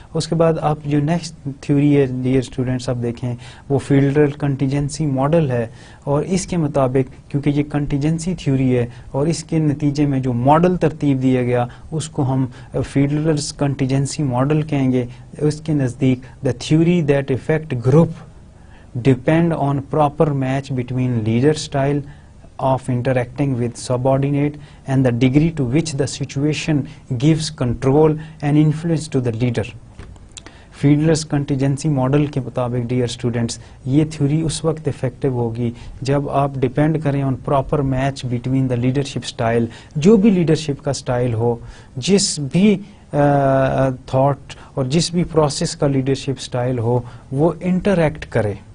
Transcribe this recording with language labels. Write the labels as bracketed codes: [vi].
[ur] اس کے بعد آپ جو نیکسٹ تھیوری ہے ڈیئر اسٹوڈینٹس آپ دیکھیں وہ فیلڈرل کنٹیجنسی ماڈل ہے, اور اس کے مطابق کیونکہ یہ کنٹیجنسی تھیوری ہے اور اس کے نتیجے میں جو ماڈل ترتیب دیا گیا اس کو ہم فیلڈرل کنٹیجنسی ماڈل کہیں گے. اس کے نزدیک [en] The theory that effect group depend on proper match between leader style of interacting with subordinate and the degree to which the situation gives control and influence to the leader. [ur] فیلڈلس contingency model کے مطابق dear students یہ theory اس وقت effective ہوگی جب آپ depend کریں [en] On proper match between the leadership style. [ur] جو بھی لیڈرشپ کا اسٹائل ہو, جس بھی تھاٹ اور جس بھی پروسیس کا لیڈرشپ اسٹائل ہو, وہ انٹریکٹ کرے.